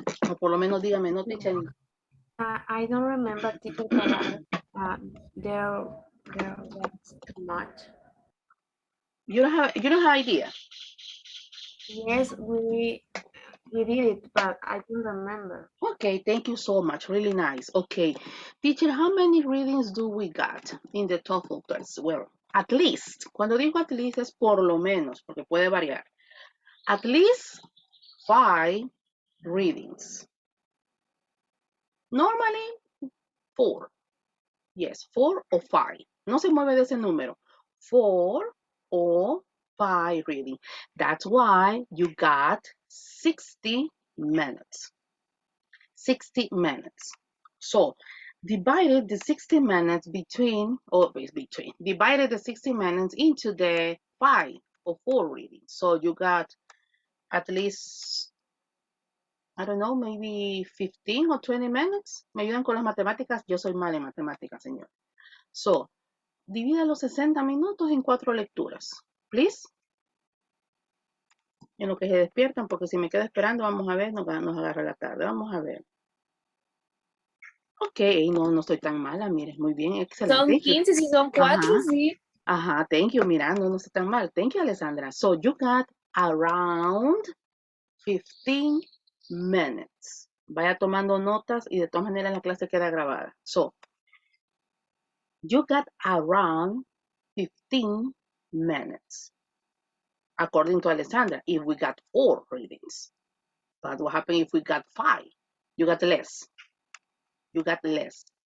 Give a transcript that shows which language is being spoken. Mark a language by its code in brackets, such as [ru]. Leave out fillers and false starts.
[es] O por lo menos dígame, no, teacher. [en] I don't remember teacher, but there was too much. You don't have idea. Yes, we did it, but I don't remember. Okay, thank you so much. Really nice. Okay, teacher, how many readings do we got in the TOEFL test? Well, at least. [es] Cuando digo at least es por lo menos, porque puede variar. [en] At least 5 readings. Normally 4. Yes, 4 or 5. [es] No se mueve de ese número. [en] 4 or 5 reading. That's why you got 60 minutes. 60 minutes. So, divided the 60 minutes divided the 60 minutes into the 5 or 4 readings. So you got at least I don't know, maybe 15 or 20 minutes. [es] ¿Me ayudan con las matemáticas? Yo soy mala en matemáticas, señor. So, divida los 60 minutos en 4 lecturas. Please. En lo que se despiertan, porque si me quedo esperando, vamos a ver, nos agarra la tarde. Vamos a ver. Ok, no estoy tan mala, mire, muy bien, excelente. Son [en] Thank you. [es] 15, si son 4, Ajá, sí. ajá, [en] thank you, [es] mira, no estoy tan mal. [en] Thank you, Alessandra. So, you got around 15 minutes. [es] Vaya tomando notas y de todas maneras la clase queda grabada. [en] So, you got around 15 minutes, according to Alessandra, if we got 4 readings. But what happened if we got 5? You got less. You got less.